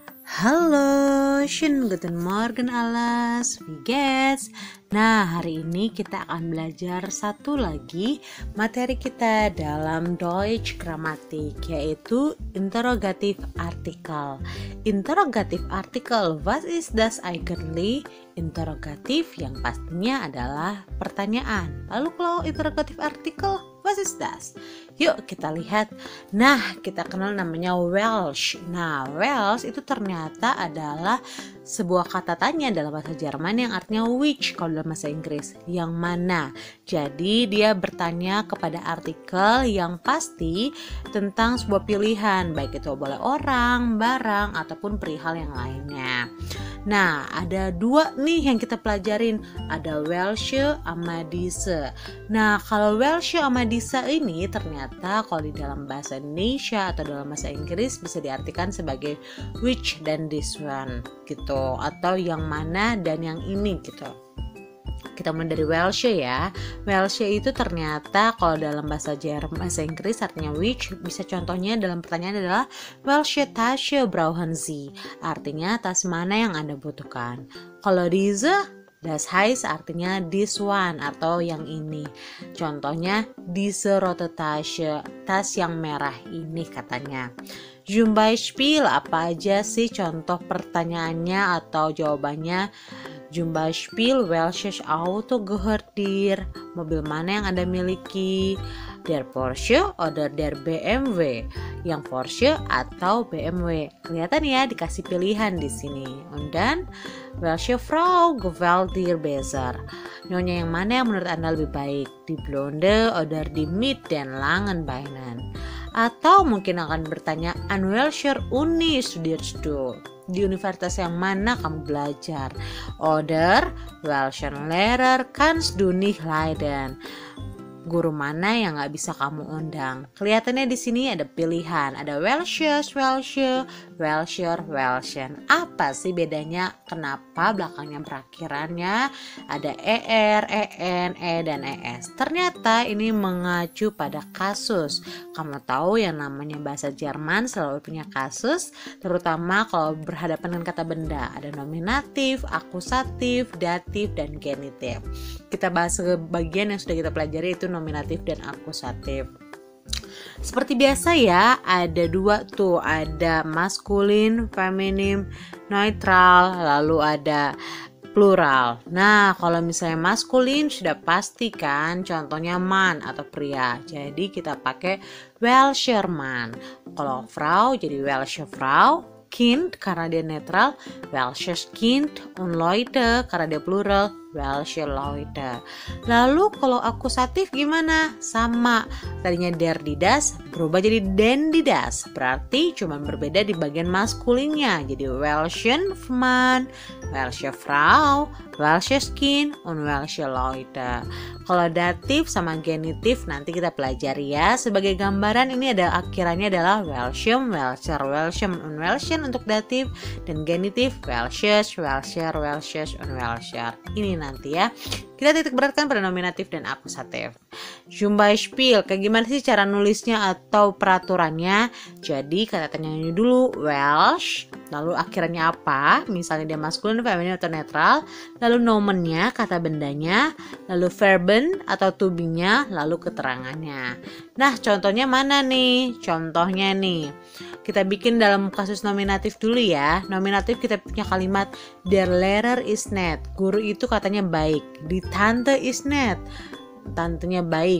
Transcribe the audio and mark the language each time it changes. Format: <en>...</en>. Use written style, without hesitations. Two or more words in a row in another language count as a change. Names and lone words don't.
<de>Halo, schönen guten Morgen alles, wie geht's?</de> <id>Nah, hari ini kita akan belajar satu lagi materi kita dalam</id> <de>Deutsch Grammatik,</de> <id>yaitu</id> <de>interrogative artikel. Interrogative artikel, was ist das eigentlich?</de> <id>Interrogatif yang pastinya adalah pertanyaan. Lalu kalau</id> <de>interrogative artikel,</de> <en>what is that?</en> <id>Yuk kita lihat. Nah, kita kenal namanya Welsh. Nah, Welsh itu ternyata adalah sebuah kata tanya dalam bahasa Jerman yang artinya which kalau dalam bahasa Inggris, yang mana. Jadi dia bertanya kepada artikel yang pasti tentang sebuah pilihan, baik itu boleh orang, barang, ataupun perihal yang lainnya. Nah, ada dua nih yang kita pelajarin, ada Welsche sama diese. Nah, kalau Welsche sama diese ini ternyata kalau di dalam bahasa Indonesia atau dalam bahasa Inggris bisa diartikan sebagai which dan</id> <en>this one</en> <id>gitu, atau yang mana dan yang ini gitu. Kita mulai dari Welsche ya. Welsche itu ternyata kalau dalam bahasa Jerman, bahasa Inggris artinya which. Bisa contohnya dalam pertanyaan adalah</id> <de>Welche Tasche brauchen Sie?</de> <id>Artinya tas mana yang Anda butuhkan. Kalau diese,</id> <de>das heißt</de> <id>artinya</id> <en>this one</en> <id>atau yang ini.</id> <de>Contohnya diese rote Tasche,</de> <id>tas yang merah ini katanya.</id> <de>Zum Beispiel,</de> <id>apa aja sih contoh pertanyaannya atau jawabannya?</id> <de>Zum Beispiel, welches Auto gehört dir?</de> <id>Mobil mana yang Anda miliki?</id> <de>Der Porsche oder der BMW?</de> <id>Yang Porsche atau BMW? Kelihatan ya, dikasih pilihan di sini.</id> <de>Dan welche Frau gefällt dir besser?</de> <id>Nyonya yang mana yang menurut Anda lebih baik?</id> <de>Die blonde oder die mit den langen Beinen?</de> <id>Atau mungkin akan bertanya,</id> <de>an welcher Uni studierst du?</de> <id>Di universitas yang mana kamu belajar?</id> <de>Oder welchen Lehrer kannst du nicht leiden?</de> <id>Guru mana yang nggak bisa kamu undang? Kelihatannya di sini ada pilihan, ada welches, welche, welcher, welchen. Apa sih bedanya? Kenapa belakangnya berakhirannya ada er, en, dan es? Ternyata ini mengacu pada kasus. Kamu tahu yang namanya bahasa Jerman selalu punya kasus, terutama kalau berhadapan dengan kata benda. Ada nominatif, akusatif, datif, dan genitif. Kita bahas bagian yang sudah kita pelajari, itu nominatif dan akusatif. Seperti biasa ya, ada dua tuh, ada maskulin, feminim, neutral, lalu ada plural. Nah, kalau misalnya maskulin sudah pasti kan, contohnya man atau pria. Jadi kita pakai</id> <de>welcher man.</de> <id>Kalau Frau jadi</id> <de>welche Frau.</de> <id>Kind karena dia netral,</id> <de>welches Kind, und Leute</de> <id>karena dia plural,</id> <de>welche Leute.</de> <id>Lalu kalau akusatif gimana? Sama, tadinya</id> <de>der die das</de> <id>berubah jadi</id> <de>den die das.</de> <id>Berarti cuma berbeda di bagian maskulinnya.</id> <de>Jadi welchen Mann, welche Frau, welches Kind, und welche Leute.</de> <id>Kalau datif sama genitif nanti kita pelajari ya. Sebagai gambaran ini ada akhirannya adalah</id> <de>welchem, welcher, welchem, und welchen</de> <id>untuk datif, dan genitif</id> <de>welches, welcher, welches, und welcher.</de> <id>Ini nanti ya. Kita titik beratkan pada nominatif dan akusatif. Zum Beispiel, kayak gimana sih cara nulisnya atau peraturannya? Jadi kata tanyanya dulu Welsh, lalu akhirannya apa? Misalnya dia maskulin, feminin, atau netral. Lalu nomennya, kata bendanya. Lalu verben atau</id> <en>to be-</en> <id>nya, lalu keterangannya. Nah, contohnya mana nih? Contohnya nih, kita bikin dalam kasus nominatif dulu ya. Nominatif kita punya kalimat</id> <de>der Lehrer ist nett.</de> <id>Guru itu katanya baik.</id> <de>Die Tante ist nett.</de> <id>Tantenya baik.</id>